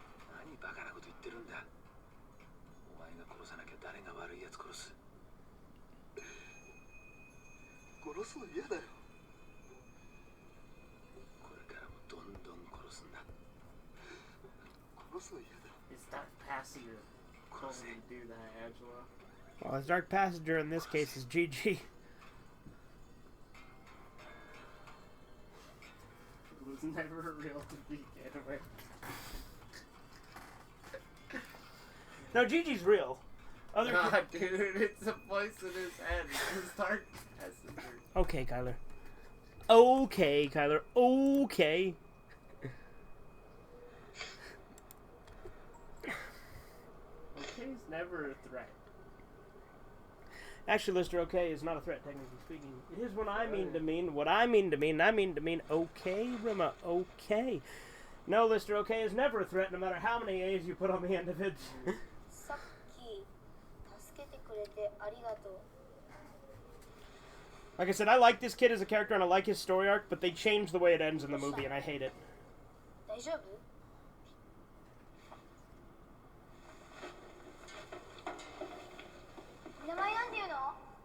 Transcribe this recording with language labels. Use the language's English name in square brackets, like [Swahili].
[Japanese] 何バカなこと言ってるんだ。お前が殺さなきゃ誰が悪いやつ殺す。殺すの嫌だよ。これからもどんどん殺すんだ。殺すの嫌だよ。 [English] It's Dark Passenger. Told me to do that, Angela. Well, his Dark Passenger in this case is GG. It was never real to begin with. No, Gigi's real. Other God, dude, it's a voice in his head. It's Dark Passenger. Okay, Kyler. Okay, Kyler. Okay. Okay is never a threat. Actually, Lister, okay is not a threat, technically speaking. It is what I mean to mean, what I mean to mean, I mean to mean, okay, Rima, okay. No, Lister, okay is never a threat, no matter how many A's you put on the end of it. [Japanese] さっき助けてくれてありがとう。 [English] Like I said, I like this kid as a character and I like his story arc, but they changed the way it ends in the movie and I hate it. [Japanese] 大丈夫？名前なんていうの？